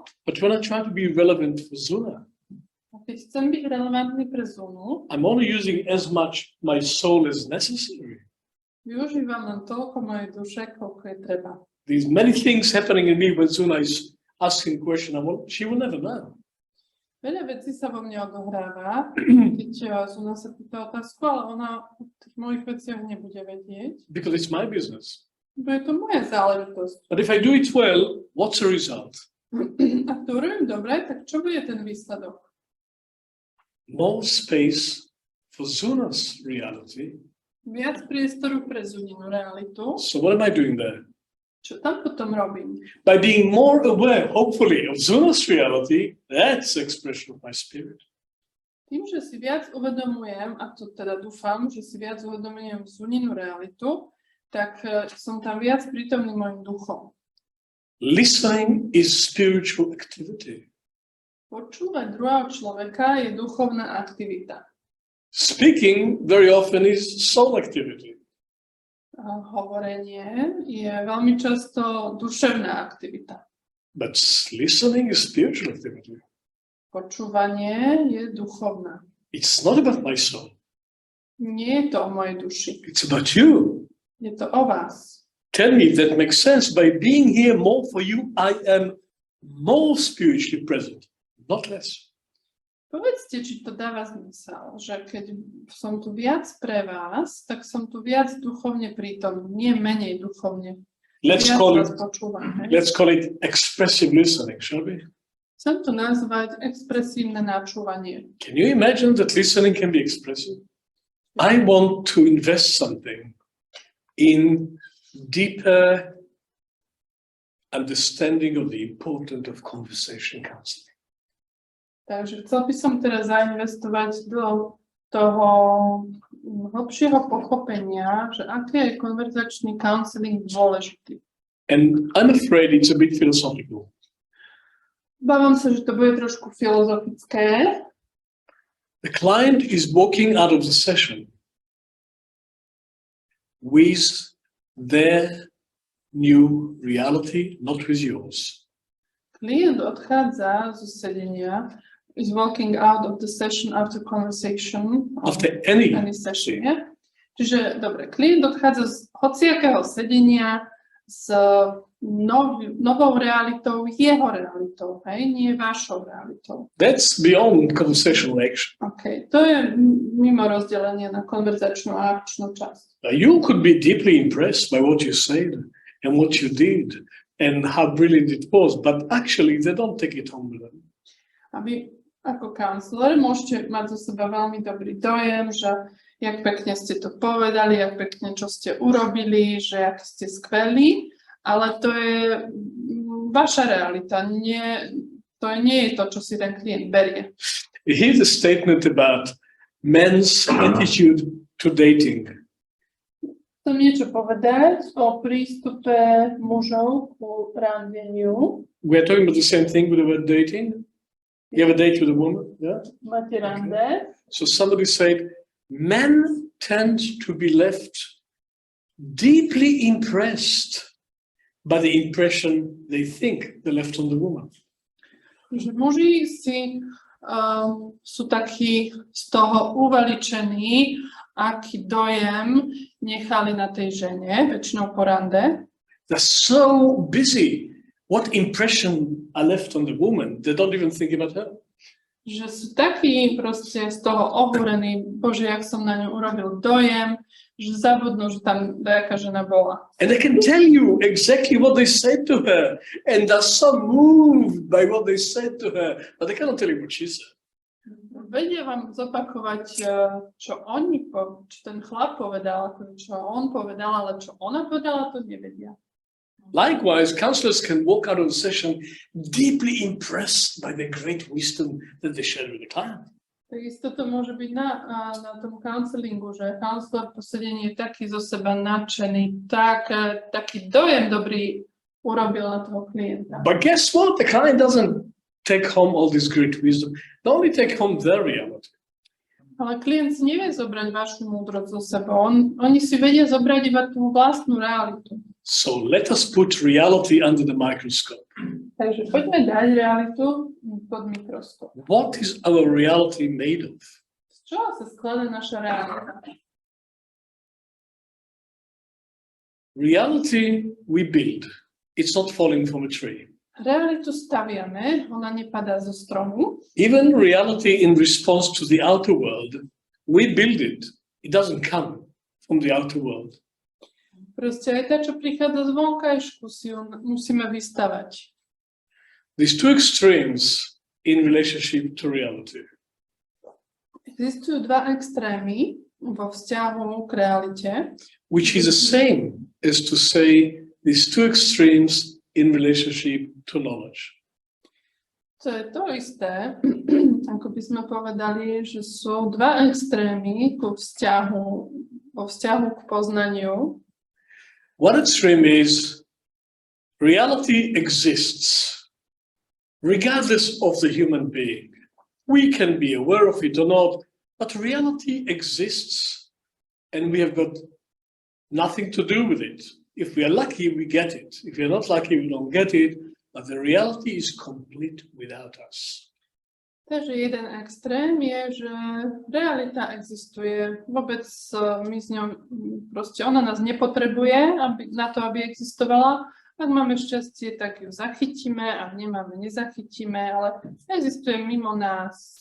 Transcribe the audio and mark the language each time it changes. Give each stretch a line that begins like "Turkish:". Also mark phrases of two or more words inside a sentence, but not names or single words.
English: But when I try to be relevant for Zuna,
Slovak: A keď chcem byť relevantný pre Zunu,
English: I'm only using as much my soul as necessary.
Slovak: využívam len toľko mojej duše, koľko je treba.
English: There's many things happening in me when Zuna is asking a question. She will never know.
Slovak: Veľa vecí sa vo mne odohráva, keď Zuna sa pýta otázku, ale ona o tých mojich veciach nebude vedieť.
English: Because it's my business.
Slovak: Bo je to moja záležitosť.
English: But if I do it well, what's the result?
Slovak: Ak to robím dobre, tak čo bude ten výsledok?
English: More space for Zuna's reality.
Slovak: Viac priestoru pre Zuninu realitu.
English: So what am I doing there?
Slovak: Čo tam potom robím?
English: By being more aware, hopefully, of Zuna's reality, that's the expression of my spirit.
Slovak: Tým, že si viac uvedomujem, a to teda dúfam, že si viac uvedomujem Zuninu realitu, tak som tam viac prítomný mojim duchom.
English: Listening is spiritual activity.
Slovak: Počúvať druhého človeka je duchovná aktivita.
English: Speaking very often is soul activity.
Slovak: A hovorenie je veľmi často duševná aktivita.
English: But listening is spiritual activity.
Slovak: Počúvanie je duchovná.
English: It's not about my soul.
Slovak: Nie je to o mojej duši.
English: It's about you.
Slovak: Je to o vás.
English: Tell me if that makes sense. By being here more for you, I am more spiritually present, not less.
Slovak: Povedzte, či to dáva zmysel, že keď som tu viac pre vás, tak som tu viac duchovne prítomný, nie menej duchovne.
English: Let's call it expressive listening, shall we?
Slovak: Chcem to nazvať expresívne načúvanie.
English: Can you imagine that listening can be expressive? I want to invest something in deeper understanding of the importance of conversation counseling.
Slovak: Takže chcel by som teraz zainvestovať do toho hlbšieho pochopenia, že aký je konverzačný counseling dôležitý.
English: And I'm afraid it's a bit philosophical.
Slovak: Bávam sa, že to bude trošku filozofické.
English: The client is walking out of the session with their new reality, not with yours. Klient odchádza zo sedenia, is walking out of the session after conversation. After any session, yeah?
Slovak: Čiže, dobre, klient odchádza z hociakého sedenia s novou realitou, jeho realitou, hej? Nie vašou realitou.
English: That's beyond conversational action.
Slovak: OK, to je mimo rozdelenie na konverzačnú a akčnú časť.
English: You could be deeply impressed by what you said and what you did and how brilliant it was, but actually they don't take it home with them.
Slovak: A vy ako counselor môžete mať zo seba veľmi dobrý dojem, že jak pekne ste to povedali, jak pekne čo ste urobili, že jak ste skvelí, ale to je vaša realita, to nie je to, čo si ten klient berie.
English: Here's a statement about men's attitude to dating.
Slovak: Chcem niečo povedať o prístupe mužov ku randeniu.
English: We're talking about the same thing with the word dating. You have a date with a woman, yeah?
Slovak: Máte rande.
English: So somebody said, men tend to be left deeply impressed by the impression they think they left on the woman.
Slovak: Že muži sú takí z toho uveličení, aký dojem nechali na tej žene, väčšinou po rande.
English: They're so busy. What impression I left on the woman? They don't even think about her.
Slovak: Že sú takí proste z toho ohúrení, bože, jak som na ňu urobil dojem, že zabudnú, že tam nejaká žena bola.
English: And they can tell you exactly what they said to her, and they're so moved by what they said to her, but they cannot tell you what she said.
Slovak: Vedia vám zopakovať, čo ten chlap povedal, čo on povedal, ale čo ona povedala, to nevedia.
English: Likewise, counselors can walk out of the session deeply impressed by the great wisdom that they shared with the client.
Slovak: Takisto to môže byť na tom counselingu, že counselor po sedení je taký zo seba nadšený, taký dojem dobrý urobil na toho klienta.
English: But guess what? The client doesn't take home all this great wisdom. They only take home their reality.
Slovak: Ale klient si nevie zobrať vašu múdrosť zo sebou. Oni si vedia zobrať iba tú vlastnú realitu.
English: So let us put reality under the microscope.
Slovak: Takže poďme dať realitu pod mikroskop.
English: What is our reality made of?
Slovak: Z čoho sa skladá naša realita?
English: Reality we build. It's not falling from a tree.
Slovak: Realitu staviame, ona nepadá zo stromu.
English: Even reality in response to the outer world, we build it. It doesn't come from the outer world.
Slovak: Proste aj tá, čo prichádza z vonkajšku, si ju musíme vystavať.
English: These two extremes in relationship to reality.
Slovak: Existujú dva extrémy vo vzťahu k realite.
English: Which is the same as to say these two extremes in relationship to knowledge.
Slovak: To je to isté, ako by sme povedali, že sú dva extrémy vo vzťahu k poznaniu.
English: One extreme is reality exists regardless of the human being. We can be aware of it or not, but reality exists and we have got nothing to do with it. If we are lucky, we get it. If we are not lucky, we don't get it. But the reality is complete without us.
Slovak: Takže jeden extrém je, že realita existuje. Vôbec my s ňou, proste ona nás nepotrebuje na to, aby existovala. Ak máme šťastie, tak ju zachytíme, ak nemáme, nezachytíme, ale existuje mimo nás.